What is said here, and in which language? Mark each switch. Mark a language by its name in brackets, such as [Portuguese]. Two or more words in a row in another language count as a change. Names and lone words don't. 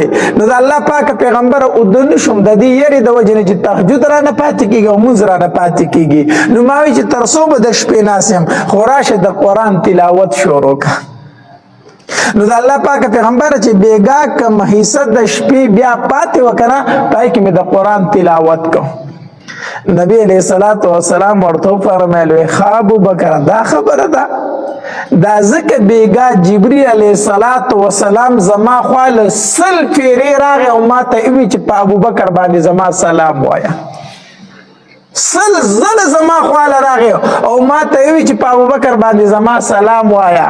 [Pashto] نو د الله پاک پیغمبر اوده نشم د دې یرې د وجې نه چې تهجد رانه پاتې کېږي او مونځ رانه پاتې کېږي. نو ما وی چې تر څو به د شپې ناست یم خو راشه د قرآن تلاوت شروع کړه. نو د الله پاک پیغمبر چې بیګا کم حصه د شپې بیا پاتې وکړه پای کې مې د قرآن تلاوت کو. نبی [Arabic] علیہ الصلوۃ والسلام [Pashto] ورته فرمایل ښه ابوبکر دا خبره ده، دا ځکه بیګا جبرئیل [Arabic] علیه الصلوۃ والسلام [Pashto] زما خواله 100 پیرې راغی او ما ته وی چې په ابوبکر باندې زما سلام وایه، 100 ځله زما خواله راغی او ما ته وی چې په ابوبکر باندې زما سلام وایه.